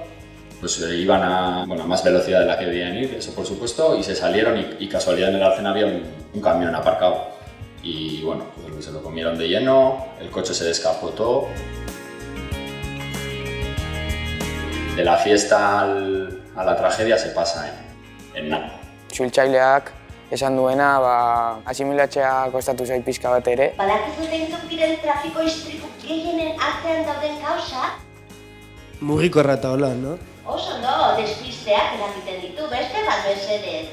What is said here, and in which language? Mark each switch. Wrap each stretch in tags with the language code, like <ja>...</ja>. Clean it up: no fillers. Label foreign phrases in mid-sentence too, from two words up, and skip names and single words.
<es>Pues iban a más velocidad de la que debían ir, eso por supuesto, y se salieron y casualidad en el arcén había un camión aparcado. Y bueno, pues se lo comieron de lleno, el coche se descapotó. De la fiesta a la tragedia se pasa en nada.</es> <eu>Suhiltzaileak esan duena, asimilatzea kostatu zait pixka bat ere. Badakizu zeintzuk diren trafiko istripu gehienen artean dauden kausa? Mugikorra eta hola, no? Oso ondo, despisteak eragiten ditu, beste bat mesedez.</eu>